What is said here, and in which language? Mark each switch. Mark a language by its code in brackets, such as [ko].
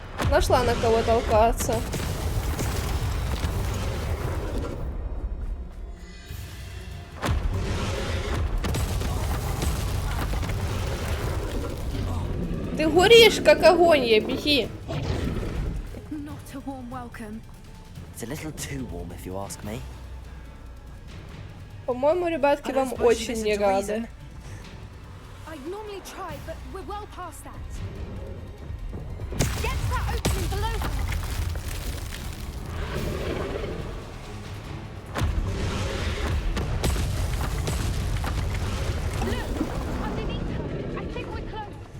[ru] Нашла на кого толкаться. Ты горишь, как огонь, я беги. [en] Not a warm welcome. It's a little too warm, if you ask me. [ru] По-моему, ребятки вам очень не рады. [en] I'd normally try, but we're well past that. Get to that opening below her. Look, underneath her. I think we're close.